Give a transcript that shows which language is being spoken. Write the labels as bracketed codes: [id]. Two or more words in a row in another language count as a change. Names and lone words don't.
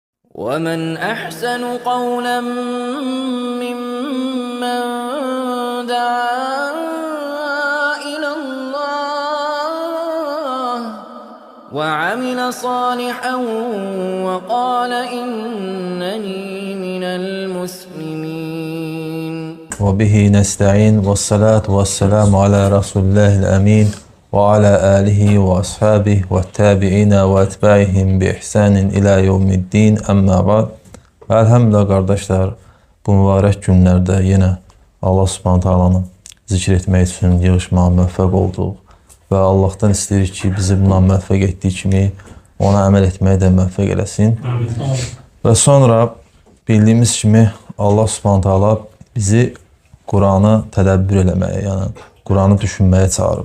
[ar] وَمَنْ أَحْسَنُ قَوْلًا مِّمَّن دَعَا إِلَى اللَّهِ وَعَمِلَ صَالِحًا وَقَالَ إِنَّنِي مِنَ الْمُسْلِمِينَ. وبه نستعين والصلاة والسلام على رسول الله الأمين وعلى آله وأصحابه والتابعين وأتباعهم بإحسان إلى يوم الدين أما بعد. [az] Elhamdülillah kardeşler, bu mübarek günlerde yine Allah Subhanahu Taala'nı zikr etmək üçün yığışmağa müvəffəq olduq və Allah'tan istəyirik ki, bizi buna müvəffəq etdiyi kimi ona əməl etməyə də müvəffəq eləsin. Və sonra bildiyimiz kimi Allah [ar] سبحانه تعالى [az] bizi Kur'an'ı tədəbbür eləməyə, yəni Kur'an'ı düşünməyə çağırıb.